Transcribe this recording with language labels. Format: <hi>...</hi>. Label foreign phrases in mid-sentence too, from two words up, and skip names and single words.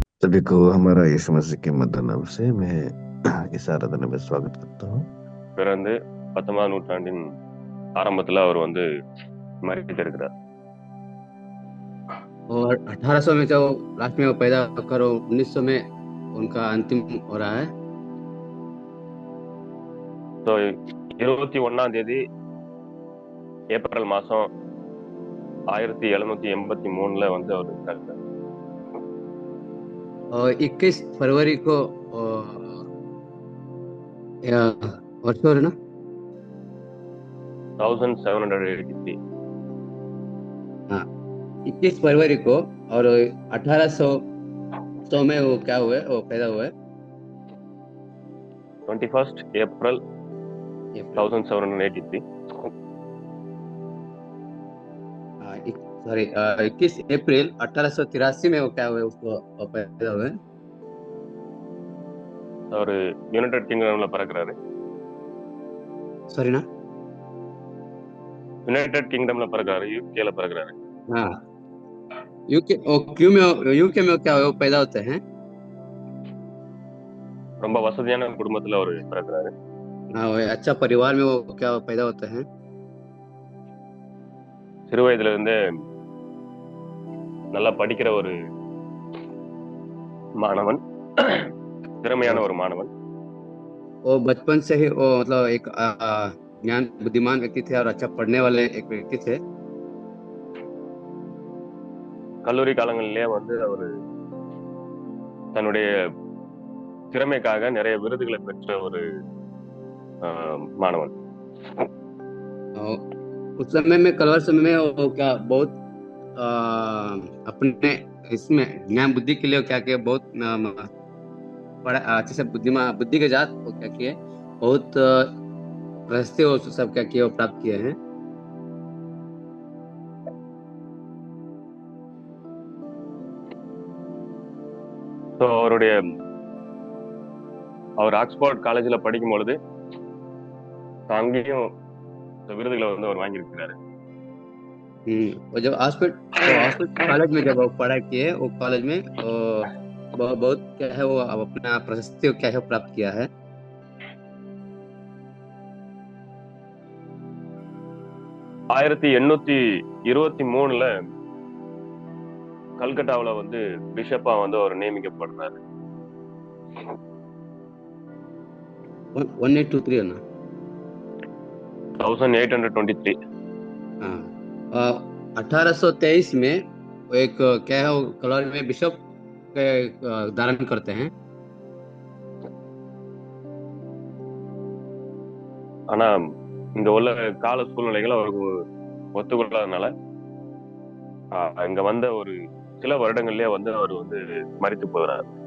<hi>सभी को हमारा यीशु मसीह के मध्य नाम से मैं इस आराधना में स्वागत करता हूँ।</hi> <ta>பிறந்து 19ஆம் நூற்றாண்டின் ஆரம்பத்துல அவர் வந்து மரித்திருக்கிறார்.</ta> <hi>और 1800 में जो लास्ट में वो पैदा होकर 1900 में उनका अंतिम हो रहा है।</hi> <ta>ஸோ 21ஆம் தேதி ஏப்ரல் மாசம் 1783 வந்து அவர் இருக்காரு.</ta> <hi>और 21 फरवरी को वर्ष हो रहे ना 1783. हाँ 21 फरवरी को और 1800 में वो क्या हुए वो पैदा हुए</hi> <en>21st April 1783.</en> <hi>सॉरी 21 अप्रैल 1883 में वो क्या हुए उसको वो पैदा हुए।</hi> <ta>அவர் யுனைடெட் கிங்டம்ல பிறக்கிறாரு.</ta> <hi>सॉरी ना</hi> <ta>யுனைடெட் கிங்டம்ல பிறக்கிறாரு, யூகேல பிறக்கிறாரு.</ta> <hi>हाँ यूके यूके में क्या हुए वो पैदा होते हैं।</hi> <ta>ரொம்ப வசதியான குடும்பத்துல அவர் பிறக்கிறாரு.</ta> <hi>हाँ वो अच्छा परिवार में वो क्या पैदा होते हैं।</hi> <ta>சிறு வயதுல இருந்தே நல்லா படிக்கிற ஒரு மாணவன், திறமையான ஒரு மாணவன்.</ta> <hi>वो बचपन से ही वो मतलब एक ज्ञान बुद्धिमान व्यक्ति थे और अच्छा पढ़ने वाले एक व्यक्ति थे।</hi> <ta>கல்லூரி காலங்களிலே வந்து அவர் தன்னுடைய திறமைக்காக நிறைய விருதுகளை பெற்ற ஒரு மாணவன்.</ta> <hi>उस समय में कलवर समय में वो क्या बहुत अपने इसमें ज्ञान बुद्धि के लिए क्या किया बहुत बड़ा अच्छे से बुद्धि के जात वो क्या किए बहुत प्रशस्ति वो सब क्या किए वो प्राप्त किए हैं।</hi> <ta>ஸோ அவர் ஆக்ஸ்போர்ட் காலேஜில் படிக்கும் பொழுது அங்கேயும் விருதுகளை வந்து அவர் வாங்கியிருக்கிறாரு.</ta> <hi>वो जब ऑक्सफोर्ड कॉलेज में जब वो पढ़ाई किए वो कॉलेज में बहुत क्या है वो अपना प्रशस्ति क्या है प्राप्त किया है।</hi> <ta>1823 கல்கட்டாவில் வந்து பிஷப்பா வந்து அவர் நியமிக்கப்படுறாரு.</ta> <hi>1823 है ना 1823. हाँ 1823 में वो एक क्या है वो कॉलेज में बिशप के धारण करते हैं।</hi> <ta>ஆனா இங்க உள்ள கால சூழ்நிலைகள் அவருக்கு ஒத்துக்கொள்ளாதனால இங்க வந்த ஒரு சில வருடங்கள்லயே வந்து அவர் வந்து மரித்து போகிறார்.</ta>